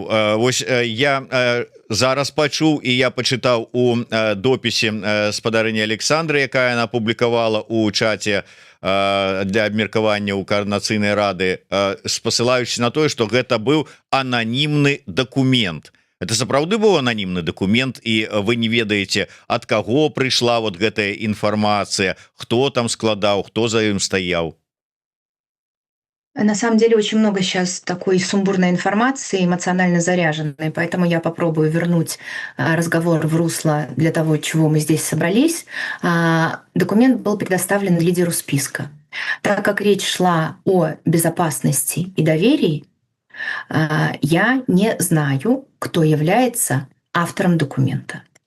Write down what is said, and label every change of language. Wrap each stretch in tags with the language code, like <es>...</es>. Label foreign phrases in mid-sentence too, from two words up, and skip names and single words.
<be>Вось я зараз пачуў і я пачытаў у допісе спадарыні Александры, якая она публікавала у чаце для абмеркавання ў каардынацыйнай рады, спасылаючыся на тое, што гэта быў ананімны дакумент. Это сапраўды быў ананімны дакумент, і вы не ведаеце, ад каго прыйшла вот гэтая інфармацыя, хто там складаў, хто за ім стаяў?</be> <ru>На самом деле очень много сейчас такой сумбурной информации, эмоционально заряженной, поэтому я попробую вернуть разговор в русло для того, чего мы здесь собрались. Документ был предоставлен лидеру списка. Так как речь шла о безопасности и доверии, я не знаю, кто является автором документа.</ru>